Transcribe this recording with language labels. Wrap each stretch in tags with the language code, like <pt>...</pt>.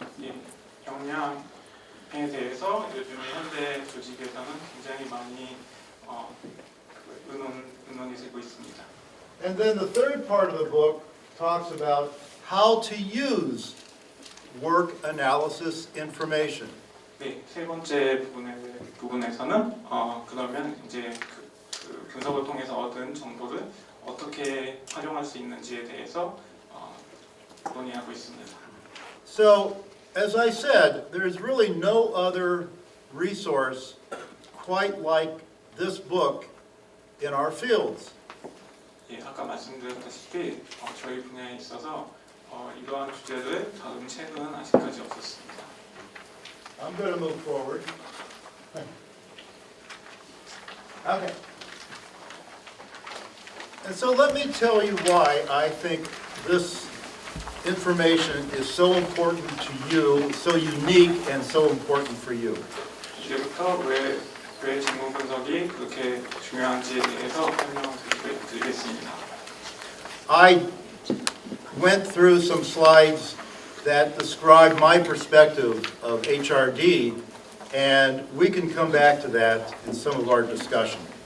<ko>예, 역량에 대해서 요즘 현대 조직에서는 굉장히 많이 의논이 되고 있습니다.</ko> <en>And then the third part of the book talks about how to use work analysis information.</en> <ko>네, 세 번째 부분에서는 그러면 이제 그 분석을 통해서 얻은 정보를 어떻게 활용할 수 있는지에 대해서 논의하고 있습니다.</ko> <en>So, as I said, there's really no other resource quite like this book in our fields.</en> <ko>예, 아까 말씀드렸다시피 저희 분야에 있어서 이러한 주제를 다룬 책은 아직까지 없었습니다.</ko> <en>I'm going to move forward. Okay. And so let me tell you why I think this information is so important to you, so unique and so important for you.</en> <ko>이제부터 왜 질문 분석이 그렇게 중요한지에 대해서 설명을 드리겠습니다.</ko> <en>I went through some slides that describe my perspective of HRD, and we can come back to that in some of our discussion.</en>